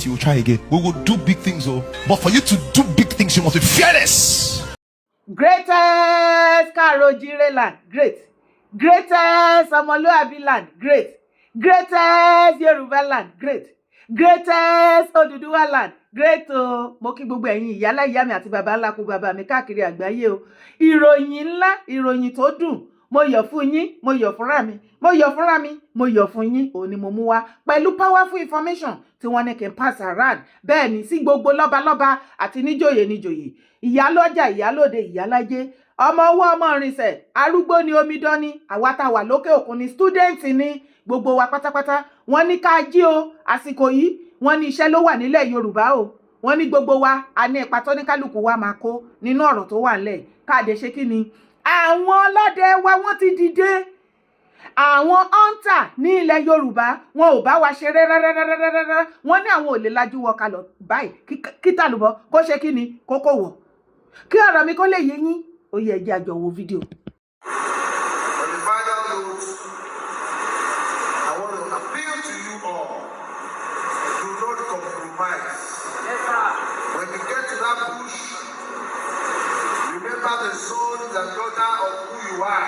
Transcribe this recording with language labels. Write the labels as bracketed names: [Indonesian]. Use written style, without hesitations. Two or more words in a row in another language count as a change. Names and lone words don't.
[English] You will try again. We will do big things, oh. But for you to do big things, you must be fearless. Greatest Karojire land, great. Greatest Omoluabi land, great. Greatest Yoruba land, great. Greatest Oduduwa land, great o. [Yoruba] Mo kí gbogbo ẹ̀yin ìyálà ìyá mi àti bàbá ńlá kú bàbá mi káàkiri àgbáyé o. Ìròyìn ńlá, ìròyìn tó dùn. Mo yọ̀ fún yín, mo yọ̀ fúnra mi, mo yọ̀ fúnra mi, mo yọ̀ fún yín. Òun ni mo mú wá pẹ̀lú [English] powerful information [Yoruba] tí wọ́n ní kí n [English] pass around. [Yoruba] Bẹ́ẹ̀ ni sí gbogbo lọ́balọ́ba àti níjòyè níjòyè. Ìyálọ́jà, ìyálóde, ìyálájé. Ọmọ owó ọmọ ìrìnsẹ̀, arúgbó ni omidan ni, àwa tá wà lókè òkun ni, student ni, gbogbo wa pátápátá. Wọ́n ní ká jí o, àsìkò yìí, wọ́n ní iṣẹ́ ló wà nílẹ̀ Yorùbá o. Wọ́n ní gbogbo wa, a ní ipa tó ní kálukú wa máa kó nínú ọ̀rọ̀ tó wà nílẹ̀. Káàdé ṣe kí ni? Àwọn ọlọ́dẹ wa wọ́n ti dìde. Àwọn hunter ní ilẹ̀ Yorùbá, wọn ò bá wa ṣeré rárá. Wọ́n ní àwọn ò lè lajú wọ kalọ̀ báyìí kí tàlùbọ̀ kó ṣe kí ni kókó wọ̀. Kí ọ̀rọ̀ mi kó lè yé yín, ó yẹ jẹ́ àjọ wo fídíò. [English] When you get to that bush, remember the son and daughter of who you are.